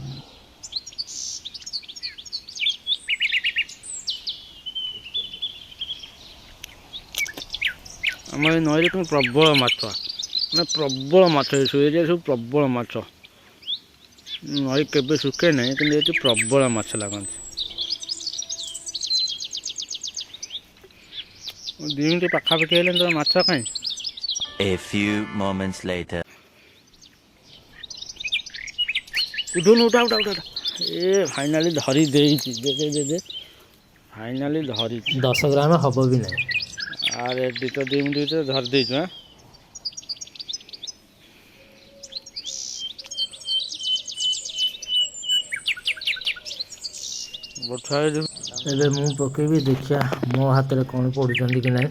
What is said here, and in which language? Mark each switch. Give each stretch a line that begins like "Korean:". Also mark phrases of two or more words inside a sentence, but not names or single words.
Odia: ଆମର ଏ ନଈରେ କିନ୍ତୁ ପ୍ରବଳ ମାଛ, ମାନେ ପ୍ରବଳ ମାଛ। ଏସବୁ ଏରିଆ ସବୁ ପ୍ରବଳ ମାଛ। ନଈ କେବେ ଶୁଖେ ନାହିଁ, କିନ୍ତୁ ଏଠି ପ୍ରବଳ ମାଛ ଲାଗନ୍ତି। 2 ମିନିଟ୍ ପାଖାପାଖି ହେଲେ ତୋର ମାଛ କାଇଁ?
English: A few moments later.
Odia: ଉଠୁନୁ, ଉଠା ଉଠା ଉଠା। ଏ ଫାଇନାଲି ଧରି ଦେଇଛି। ଦେ ଫାଇନାଲି ଧରିଛି। 10 ଗ୍ରାମ ହବ ବି ନାହିଁ। ଆରେ ଏଠି ତ 2 ମିନିଟ୍ ଭିତରେ ଧରି ଦେଇଛୁ। ଏବେ ମୁଁ ପକେଇବି, ଦେଖିବା ମୋ ହାତରେ କ'ଣ ପଡ଼ୁଛନ୍ତି କି ନାହିଁ।